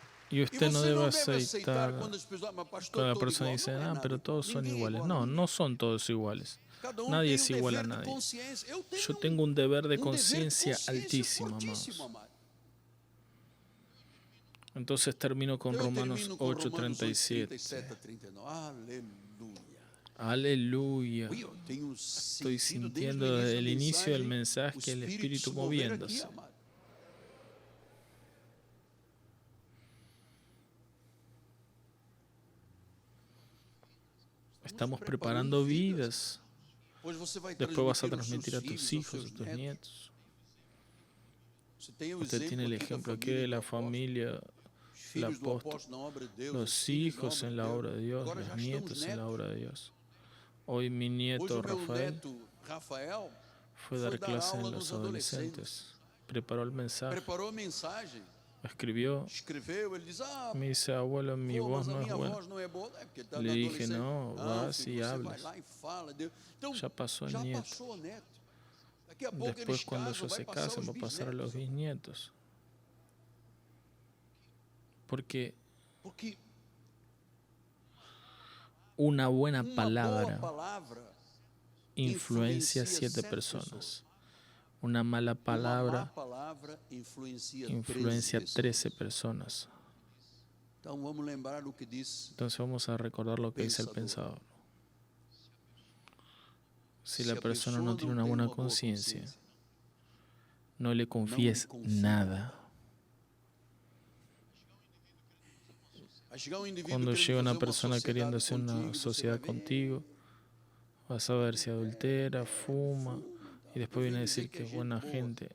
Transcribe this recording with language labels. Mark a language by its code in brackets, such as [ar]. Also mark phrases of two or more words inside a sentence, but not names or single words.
[es] Y [pt] E [es] usted no [pt] você [es] debe [pt] não deve aceitar aceitar quando as pessoas, mas pastor, [es] cuando la [pt] todo [es] persona [pt] igual. [es] dice, [pt] Não é [es] ah, [pt] nada [es] pero [pt] igual. [es] todos son [pt] Ninguém é [es] iguales. [pt] igual a [es] No, [pt] ninguém. [es] no son todos iguales. [pt] Cada um [es] Nadie [pt] tem [es] es [pt] um [es] igual a [pt] dever de [es] nadie. [pt] consciência. Eu [es] Yo [pt] tenho [es] tengo un deber de [pt] um dever de [es] conciencia [pt] consciência [es] altísimo, [pt] fortíssimo, [es] amados. [pt] amado. [es] Entonces termino con [pt] Então eu [es] Romanos [pt] termino com Romanos [es] 8:37. [pt] 8:37 a 39. Aleluia. [es] Aleluya. [pt] Ui, eu tenho [es] Estoy [pt] sentido desde o [es] sintiendo [pt] início [es] desde [pt] da [es] el inicio del [pt] mensagem [es] mensaje [pt] o [es] el [pt] Espírito [es] Espíritu [pt] se mover aqui, [es] moviéndose. [pt] amado. [es] Estamos preparando vidas. [pt] Hoje você vai [es] Después vas a [pt] transmitir aos [es] transmitir a [pt] seus [es] tus [pt] filhos, [es] hijos, [pt] aos [es] a [pt] seus [es] tus [pt] netos. [es] nietos. [pt] Você tem o [es] Usted tiene el [pt] exemplo [es] ejemplo aquí de la familia, [pt] os filhos do [es] apóstol, [pt] apóstolo na obra de Deus, [es] los [pt] os filhos [es] hijos en la obra de Dios, [pt] Agora [es] los [pt] já estamos [es] nietos en la [pt] netos. [es] obra de Dios. Hoy mi [pt] Hoje [es] nieto [pt] o meu [es] Rafael [pt] neto Rafael [es] fue a dar clase [pt] aula [es] en [pt] nos [es] los adolescentes. Preparó el mensaje, [pt] preparou a mensagem, [es] escribió. [pt] escreveu, ele diz, [es] Me dice, abuelo, mi [pt] pô, [es] voz [pt] mas a [es] no es [pt] minha [es] buena. [pt] voz não é boa, é porque está [es] Le [pt] na [es] dije, [pt] adolescente. [es] no, vas [pt] filho, [es] y [pt] você vai [es] hablas. [pt] lá e fala. Então, [es] Ya pasó el [pt] já [es] nieto. [pt] passou o neto. Daqui a pouco [es] Después, [pt] eles [es] cuando [pt] casam, [es] ellos [pt] vai [es] se [pt] passar [es] casen, [pt] os [es] va a pasar a los [pt] bisnetos. [es] bisnietos. Porque [pt] Porque [es] una buena [pt] uma [es] palabra [pt] boa palavra [es] influencia a [pt] influencia [es] 7 [pt] 7 [es] personas. Una mala [pt] Uma má [es] palabra [pt] palavra influencia [es] influencia a [pt] 13 [es] 13 personas. [pt] Então vamos lembrar o que diz. [es] Entonces vamos a recordar lo que dice el pensador. Si la persona no tiene una buena conciencia, no le confíes nada. Cuando llega una persona queriendo hacer una sociedad contigo, vas a ver si adultera, fuma, y después viene a decir que es buena gente.